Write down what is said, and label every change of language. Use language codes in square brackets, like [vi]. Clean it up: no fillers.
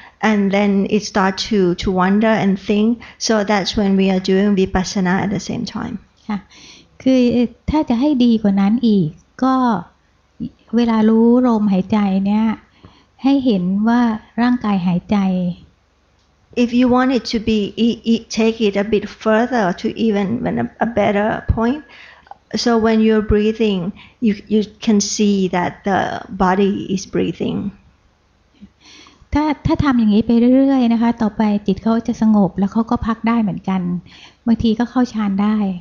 [en] And then it starts to wander and think, so that's when we are doing vipassana at the same time. [th] ค่ะคือถ้าจะให้ดีกว่านั้นอีกก็เวลารู้ลมหายใจเนี่ยให้เห็นว่าร่างกายหายใจ [en] If you want it to be, take it a bit further to even a better point. So when you're breathing, you can see that the body is breathing. [th] ถ้าทำอย่างนี้ไปเรื่อยๆนะคะต่อไปจิตเขาจะสงบแล้วเขาก็พักได้เหมือนกันบางทีก็เข้าฌานได้